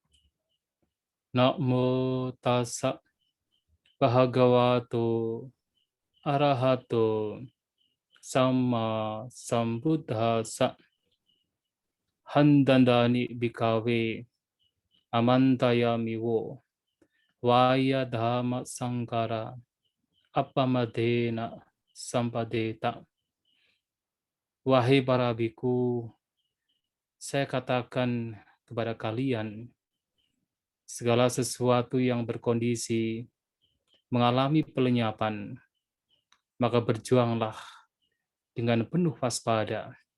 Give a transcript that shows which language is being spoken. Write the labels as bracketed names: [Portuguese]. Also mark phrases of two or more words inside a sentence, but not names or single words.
[Pali] Namo tassa bhagavato arahato sama sambuddhassa. Handandani bhikkhave amantayami wo vaya dhamma sankara appamadena sampadeta. [Indonesian] Wahai para biku, saya katakan kepada kalian, segala sesuatu yang berkondisi mengalami pelenyapan, maka berjuanglah dengan penuh waspada.